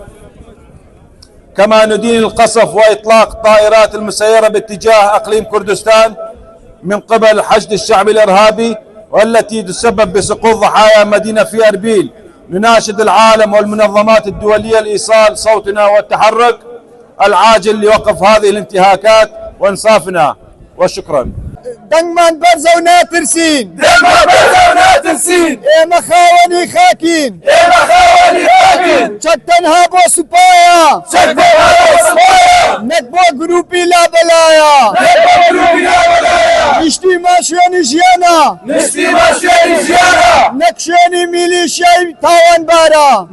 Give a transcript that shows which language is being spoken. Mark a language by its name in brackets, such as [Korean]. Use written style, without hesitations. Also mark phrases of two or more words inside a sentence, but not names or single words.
[Arabic] كما ندين القصف وإطلاق طائرات المسيرة باتجاه أقليم كردستان من قبل الحشد الشعبي الإرهابي والتي تسبب بسقوط ضحايا مدينة في أربيل. نناشد العالم والمنظمات الدولية لإيصال صوتنا والتحرك العاجل لوقف هذه الانتهاكات وإنصافنا، وشكرا. [Central Kurdish] دەنگمان بەرزە و ناترسین ئێمە خاوەنی خاکین چەک تەنها بۆ سوپایە نەک بۆ گروپی لابەلایە نیشتیمان شوێنی ژیانە نەک شوێنی میلیشیای تاوانبارە.